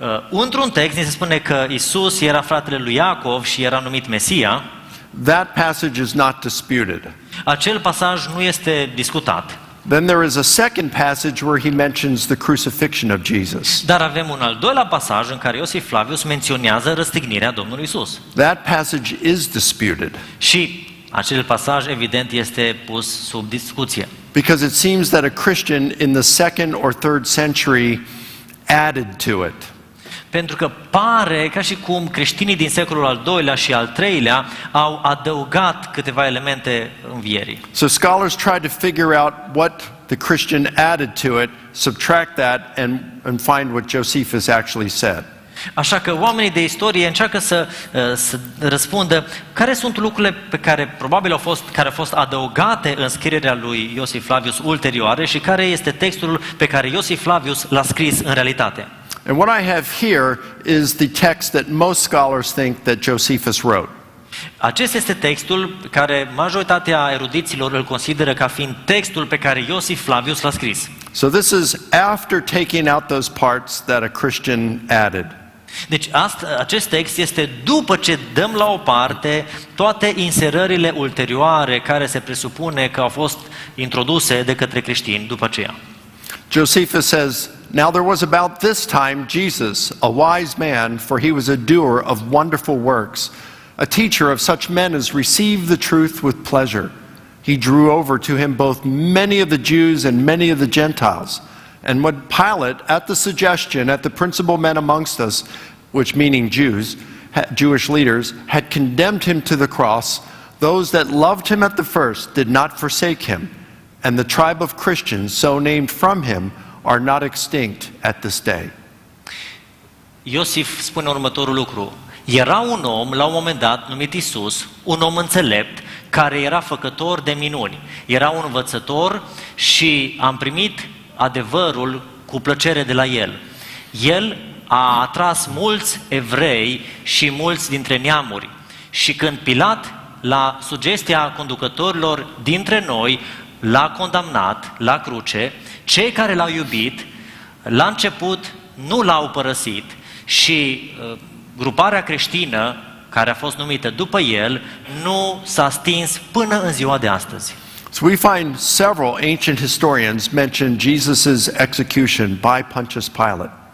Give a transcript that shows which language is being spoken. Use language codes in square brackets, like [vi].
[ro] Într-un text ne se spune că Iisus era fratele lui Iacov și era numit Mesia. [en] That passage is not disputed. [ro] Acel pasaj nu este discutat. [en] Then there is a second passage where he mentions the crucifixion of Jesus. [ro] Dar avem un al doilea pasaj în care Iosif Flavius menționează răstignirea Domnului Iisus. [en] That passage is disputed. [ro] Și acel pasaj evident este pus sub discuție. [en] Because it seems that a Christian in the second or third century added to it. [ro] Pentru că pare ca și cum creștinii din secolul al II-lea și al III-lea au adăugat câteva elemente învierii. [en] So scholars try to figure out what the Christian added to it, subtract that, and find what Josephus actually said. [ro] Așa că oamenii de istorie încearcă să răspundă care sunt lucrurile pe care probabil au fost adăugate în scrierea lui Iosif Flavius ulterioare și care este textul pe care Iosif Flavius l-a scris în realitate. [en] And what I have here is the text that most scholars think that Josephus wrote. [ro] Acesta este textul care majoritatea erudiților îl consideră ca fiind textul pe care Iosif Flavius l-a scris. [en] So this is after taking out those parts that a Christian added. [ro] Deci acest text este după ce dăm la o parte toate inserările ulterioare care se presupune că au fost introduse de către creștini după aceea. [en] Josephus says, "Now there was about this time Jesus, a wise man, for he was a doer of wonderful works, a teacher of such men as received the truth with pleasure. He drew over to him both many of the Jews and many of the Gentiles. And when Pilate, at the suggestion, at the principal men amongst us, which meaning Jews, Jewish leaders, had condemned him to the cross, those that loved him at the first did not forsake him. And the tribe of Christians, so named from him, are not extinct at this day." [ro] Iosif spune următorul lucru. Era un om, la un moment dat, numit Isus, un om înțelept, care era făcător de minuni. Era un învățător și am primit adevărul cu plăcere de la el. El a atras mulți evrei și mulți dintre neamuri. Și când Pilat, la sugestia conducătorilor dintre noi, l-a condamnat la cruce, cei care l-au iubit, la început nu l-au părăsit și gruparea creștină, care a fost numită după el, nu s-a stins până în ziua de astăzi. [en] So we find several ancient historians mention Jesus' execution by Pontius Pilate.